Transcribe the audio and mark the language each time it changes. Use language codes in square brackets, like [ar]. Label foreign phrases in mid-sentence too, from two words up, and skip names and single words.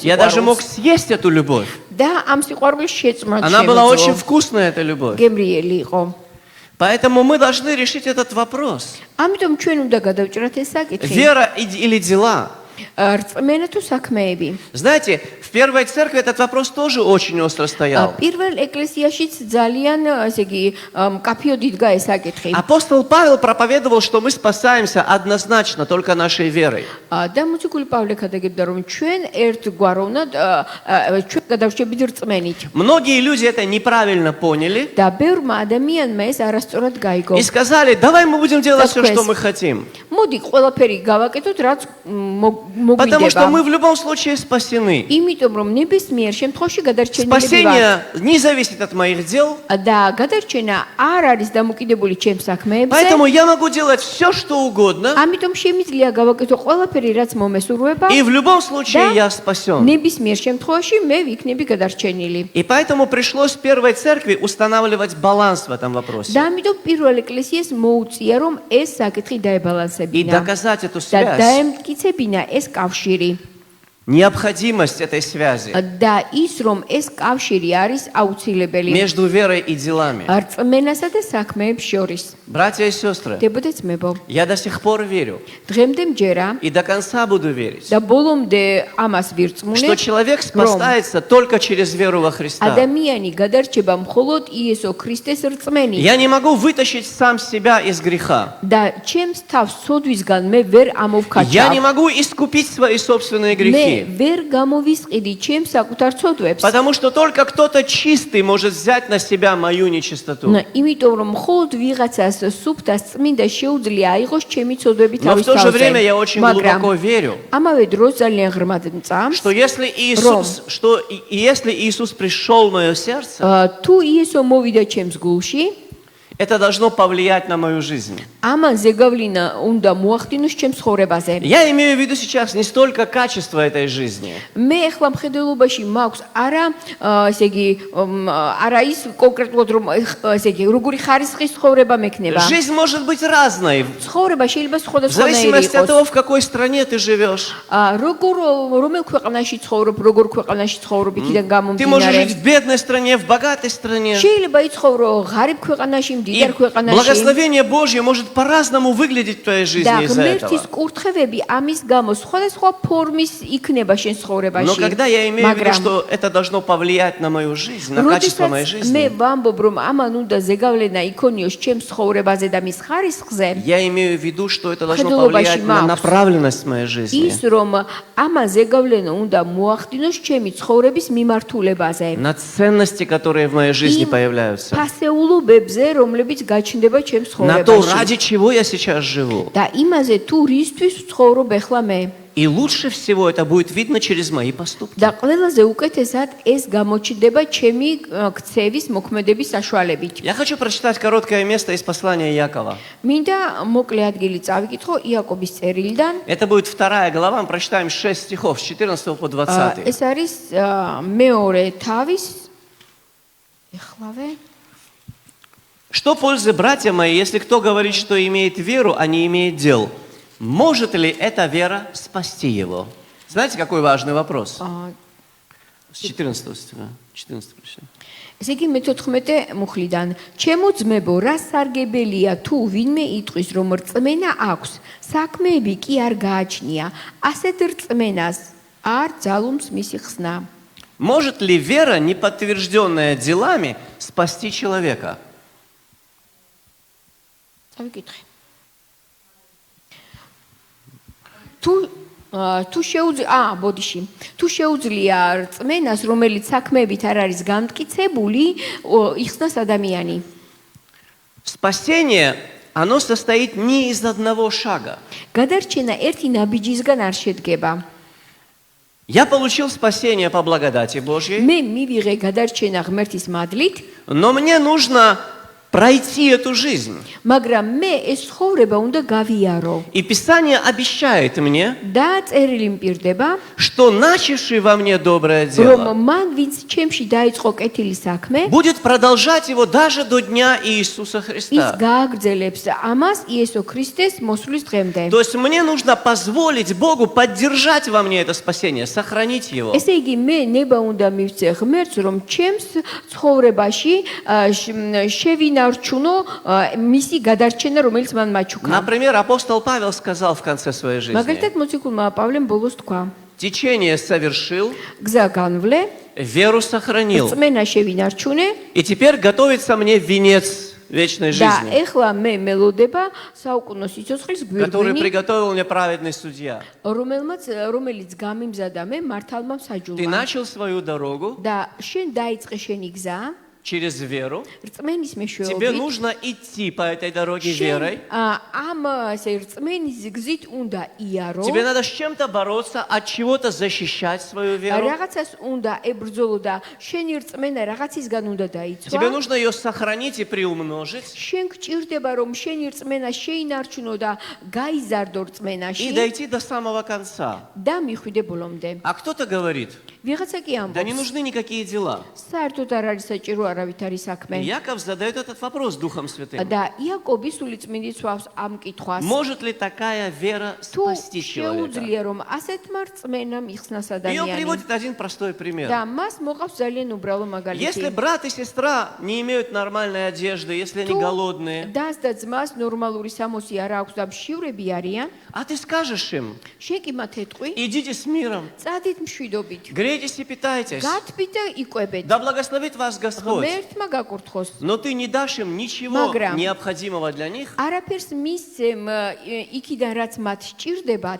[ru] Я даже мог [ka] სიყვარულს. [ru] съесть эту любовь. [ka] და ამ სიყვარულს შეწმად [ru] Она была очень [ka] შემეძლო. [ru] вкусная, эта любовь. [ka] გემრიელი იყო. [ru] Поэтому мы должны решить этот вопрос. [ka] ამიტომ ჩვენ უნდა გადავჭრათ ეს საკითხი. [ru] Вера или дела? [ka] რწმენა თუ საქმეები. [ru] Знаете, в первой церкви этот вопрос тоже очень остро стоял. [ka] პირველ ეკლესიაშიც ძალიან, ესე იგი, კაფიოდ იდგა ეს საკითხი. [ru] Апостол Павел проповедовал, что мы спасаемся однозначно только нашей верой. [ka] და მოციქული პავლე ქადაგებდა, რომ ჩვენ ერთგვაროვნად ჩვენ გადავშებით რწმენით. [ru] Многие люди это неправильно поняли [ka] და ბევრმა ადამიანმა ეს არასწორად გაიგო. [ru] и сказали, давай мы будем делать все, Такое что мы хотим. [ka] მოდი, ყველაფერი გავაკეთოთ, რაც [ru] Потому что мы [ka] მოგვიდება. [ru] в любом случае спасены. [ka] იმიტომ რომ ნებისმიერ შემთხვევაში გადარჩენილები ვართ. [ru] Спасение не зависит от моих дел, [ka] და გადარჩენა არ არის დამოკიდებული ჩემს საქმეებზე. [ru] поэтому я могу делать все, что угодно, [ka] ამიტომ შემიძლია გავაკეთო ყველაფერი, რაც მომესურვება. [ru] и в любом случае Да. я спасен. [ka] ნებისმიერ შემთხვევაში მე ვიქნები გადარჩენილი. [ru] И поэтому пришлось в первой церкви устанавливать баланс в этом вопросе [ka] და ამიტომ პირველ ეკლესიას მოუწია, რომ ეს საკითხი [ru] и [ka] დაებალანსებინა. [ru] доказать эту [ka] და [ru] связь, [ka] დაემტკიცებინა ეს კავშირი. [ru] необходимость этой связи [ka] და ის რომ ეს კავშირი არის აუცილებელი [ru] между верой и делами. [ka] რწმენასა და საქმეებს შორის. [ru] Братья и сестры, [ka] დებოდეთ ძმებო, [ru] я до сих пор верю [ka] დღემდე მჯერა [ru] и до конца буду верить, [ka] და ბოლომდე ამას ვირწმუნე, [ru] что человек [ka] რომ [ru] спасается только через веру во Христа. [ka] ადამიანი გადარჩება მხოლოდ იესო ქრისტეს რწმენით. [ru] Я не могу вытащить сам себя из греха. [ka] და ჩემს თავს სოდვისგან მე ვერ [ru] Я не [ka] ამოვქაჩავ. [ru] могу искупить свои собственные [ka] მე [ru] грехи. [ka] ვერ გამოვისყიდი ჩემს საკუთარ ცოდვებს. [ru] Потому что только кто-то чистый может взять на себя мою нечистоту. [ka] იმიტომ რომ მხოლოდ ვიღაცას სუფთას წმინდა შეუძლია აიღოს ჩემი ცოდვები [ru] Но в [ka] თავის [ru] то же время я [ka] თავზე. [ru] очень глубоко верю, [ka] ამავე დროს ძალიან ღრმად მწამს, [ru] что если Иисус пришел в мое сердце, [ka] თუ იესო მოვიდა ჩემს გულში, [ru] это должно повлиять на мою жизнь. [ka] ამან ზეგავლინა უნდა მოახდინოს ჩემს ცხოვრებაზე. [ru] Я имею в виду сейчас не столько качество этой жизни, [ka] მე ახლა მხედველობაში მაქვს არა, ესე იგი, არა ის კონკრეტულად რომ ესე იგი, როგორი ხარისხის ცხოვრება მექნება. [ru] Жизнь может быть разной, [ka] ცხოვრება შეიძლება [ru] в [ka] სხვადასხვანაირი [ru] зависимости от [ka] იყოს. [ru] того, в какой стране ты живешь. [ka] რომელ ქვეყანაში ცხოვრობ, როგორ ქვეყანაში ცხოვრობ, იქიდან [ru] Ты можешь жить [ka] გამომდინარე. [ru] в бедной стране, в богатой стране. [ka] შეიძლება იცხოვრო ღარიბ ქვეყანაში, [ru] И [ka] მდიდარ ქვეყანაში. [ru] благословение Божье может по-разному выглядеть в твоей [ka] და [ru] жизни из-за [ka] ღმერთის [ru] этого. [ka] კურთხევები ამის გამო სხვადასხვა ფორმის იქნება შენ [ru] Но [ka] ცხოვრებაში. [ru] когда я имею в виду, [ka] მაგრამ [ru] что это должно повлиять на мою жизнь, на качество моей [ka] როდესაც [ru] жизни, [ka] მე ვამბობ, რომ ამან უნდა ზეგავლენა იქონიოს ჩემს ცხოვრებაზე და მის ხარისხზე, [ru] я имею в виду, что это должно [ka] Ხედულობაში [ru] повлиять на [ka] მაქვს. [ru] направленность моей жизни, [ka] ის რომ ამან ზეგავლენა უნდა მოახდინოს ჩემი ცხოვრების მიმართულებაზე. [ru] на ценности, которые в моей жизни появляются, [ka] ფასეულობებზე, რომლებიც გაჩნდება ჩემს [ru] на то, [ka] ცხოვრებაში. [ru] ради чего я сейчас живу. [ka] და იმაზე თუ რისთვის ვცხოვრობ ახლა მე. [ru] И лучше всего это будет видно через мои поступки. [ka] და ყველაზე უკეთესად ეს გამოჩნდება ჩემი ქცევის მოქმედების საშუალებით. [ru] Я хочу прочитать короткое место из послания Иакова. [ka] მინდა მოკლე ადგილი წავიკითხო იაკობის წერილიდან. [ru] Это будет 2 глава, мы прочитаем 6 стихов, с 14 по 20. [ka] ეს არის მეორე თავის ეხლავე [ru] Что пользы, братья мои, если кто говорит, что имеет веру, а не имеет дел? Может ли эта вера спасти его? Знаете, какой важный вопрос? С 14 стиха. 14 прочитаем. [ka] ესე იგი მე-14 მუხლიდან ჩემო ძმებო რა სარგებელია თუ ვინმე იტყვის რომ რწმენა აქვს საქმეები კი არ გააჩნია ასეთ რწმენას არ ძალუმს მისი ხსნა [ru] Может ли вера, не подтвержденная делами, спасти человека? [ka] წავიკითხე. ბოდიში. თუ შეუძლია რწმენას, რომელიც საქმეებით არ არის განმტკიცებული, იხსნას ადამიანი. [ru] Спасение, оно состоит не из одного шага. [ka] გადარჩენა ერთი ნაბიჯისგან არ შედგება. [ru] Я получил спасение по благодати Божьей, [ka] მე მივიღე გადარჩენა ღმერთის მადლით, [ru] но мне нужно пройти эту жизнь. [ka] მაგრამ მე ეს ცხოვრება უნდა გავიარო. [ru] И Писание обещает мне, [ka] და წერილი მპირდება, [ru] что начавший во мне доброе [ka] რომ [ru] дело [ka] მან ვინც ჩემში დაიწყო კეთილი საქმე, [ru] будет продолжать его даже до дня Иисуса [ka] ის [ru] Христа. [ka] გააგრძელებს ამას იესო ქრისტეს მოსვლის დღემდე. [ru] То есть мне нужно позволить Богу поддержать во мне это спасение, сохранить его. [ka] ესე იგი მე ნება უნდა მივცე ღმერთს, რომ ჩემს ცხოვრებაში შევინარჩუნო მისი გადარჩენა, რომელიც მან მაჩუქა. [ru] Например, апостол Павел сказал в конце своей жизни: [ka] მაგალითად მოციქულმა პავლემ ბოლოს თქვა, [ru] течение совершил, [ka] გზა განვლე, [ru] веру сохранил. [ka] რწმენა შევინარჩუნე [ru] И теперь готовится мне венец вечной [ka] და [ru] жизни, [ka] ეხლა მე მელოდება საუკუნო სიცოცხლის [ru] который [ka] გვირგვინი, [ru] приготовил мне праведный судья. [ka] რომელიც გამიმზადა მე მართალმა [ru] Ты [ka] მსაჯულმა. [ru] начал свою дорогу [ka] და შენ დაიწყე შენი გზა [ru] через веру. [ka] რწმენის [ru] Тебе [ka] მეშვეობით. [ru] нужно идти по этой дороге верой. [ka] ამ რწმენის გზით უნდა იარო. [ru] Тебе надо с чем-то бороться, от чего-то защищать свою веру. [ka] რაღაცას უნდა ებრძოლო და შენი რწმენა რაღაცისგან უნდა [ru] Тебе [ka] დაიცვა. [ru] нужно ее сохранить и приумножить. [ka] შენ გჭირდება რომ შენი რწმენა შეინარჩუნო და გაიზარდო [ru] И [ka] რწმენაში [ru] дойти до самого конца. [ka] და მიხვიდე ბოლომდე. [ru] А кто-то говорит: [ka] ვიღაცა კი [ru] да не [ka] ამბობს, [ru] нужны никакие дела. [ka] საერთოდ არ არის საჭირო არავით არის საქმე. [ru] Яков задает этот вопрос Духом Святым. [ka] და იაკობი სული წმინდით სვავს ამ კითხვას. [ru] Может ли такая вера [ka] თუ [ru] спасти человека? [ka] შეუძლია რომ ასეთმა რწმენამ იხსნას [ru] Ее [ka] ადამიანი. [ru] приводит один простой [ka] და [ru] пример. [ka] მას მოყავს ძალიან უბრალო [ru] Если [ka] მაგალითი. [ru] брат и сестра не имеют нормальной одежды, если они голодные, [ka] დას და ძმას ნორმალური სამოსი არ აქვს და მშივრები არიან, [ru] а ты скажешь им: [ka] შენ კი მათ ეთყვი, [ru] идите с миром, [ka] წადით მშვიდობით, [ru] грейтесь и питайтесь, [ka] გათბით და იკვებეთ. [ru] да благословит вас Господь. [ka] ღმერთმა გაკურთხოს. [ru] Но ты не дашь им ничего [ka] Მაგრამ [ru] необходимого для них. [ka] არაფერს მისცემ იქიდან რაც მათ სჭირდებათ.